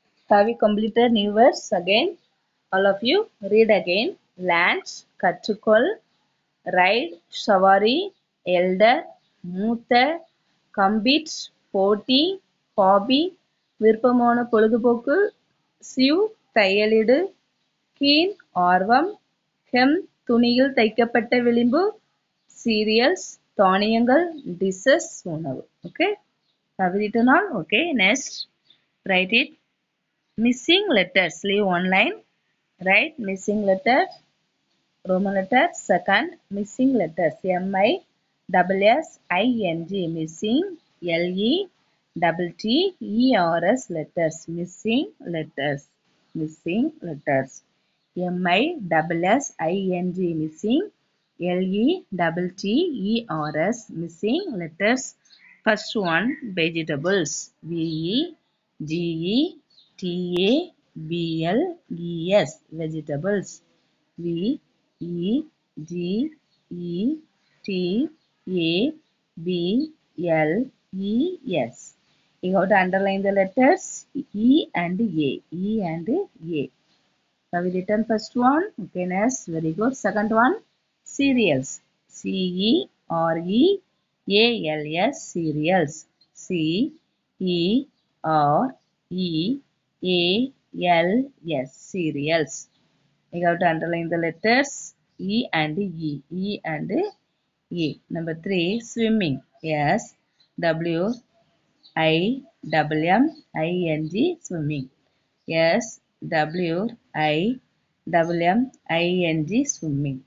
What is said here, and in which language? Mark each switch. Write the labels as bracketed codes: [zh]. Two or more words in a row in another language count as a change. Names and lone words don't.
[en] Have you completed new words again? All of you read again. Lunch, கற்றுக்கொள், ride, [ta] சவாரி, elder, மூத்த, compete, போட்டி, hobby, விருப்பமான பொழுதுபோக்கு, sew, தையலிடு, keen, ஆர்வம், hem, துணியில் தைக்கப்பட்ட விளிம்பு, cereals, தானியங்கள், dishes, உணவு. [en] Okay? Have you written all? Okay, next, write it. Missing letters, leave one line. Write missing letters, Roman letter. Second, missing letters, M-I-S-S-I-N-G, missing, L-E-T-T-E-R-S, letters, missing letters, missing letters, M-I-S-S-I-N-G, missing, L-E-T-T-E-R-S, missing letters. First one, vegetables, V-E-G-E-T-A-B-L-E-S, vegetables, V-E-G-E-T-A-B-L-E-S. You have to underline the letters E and A. E and A. Have we written first one? Okay, next. Very good. Second one, cereals. C-E-R-E-A-L-S, cereals. C-E-R-E-A-L-S, cereals. You have to underline the letters E and E. E and E. Number 3, swimming. S W I W M I N G, swimming. S W I W M I N G, swimming.